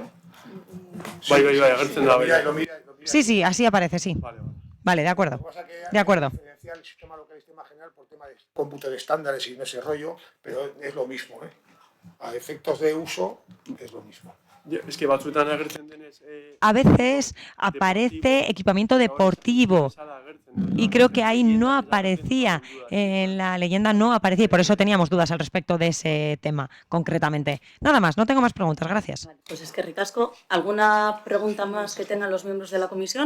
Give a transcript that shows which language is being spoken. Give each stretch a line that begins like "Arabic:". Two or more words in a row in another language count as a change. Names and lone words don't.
Spanish: ¿No? Sí, así aparece, sí. Vale, de acuerdo. De acuerdo. El sistema local y el sistema general por tema de cómputo de estándares y no ese rollo, pero es lo mismo, ¿eh? A efectos de uso es lo mismo. Es que
Basque: batzuetan agertzen denez...
Spanish: A veces aparece equipamiento deportivo, y creo que ahí no aparecía, en la leyenda no aparecía, y por eso teníamos dudas al respecto de ese tema concretamente. Nada más, no tengo más preguntas, gracias. Vale, pues es que ricasco. ¿Alguna pregunta más que tengan los miembros de la comisión?